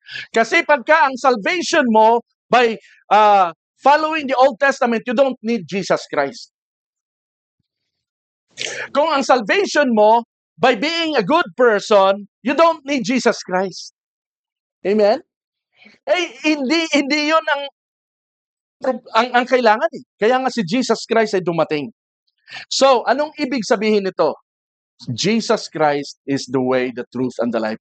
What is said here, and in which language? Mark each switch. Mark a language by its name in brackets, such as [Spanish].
[Filipino] Kasi pagka ang salvation mo [English] by following the Old Testament, you don't need Jesus Christ. [Filipino] Kung ang salvation mo [English] by being a good person, you don't need Jesus Christ. Amen? [Filipino] Hindi 'yun ang kailangan eh. Kaya nga si Jesus Christ ay dumating. So, anong ibig sabihin nito? [English] Jesus Christ is the way, the truth, and the life.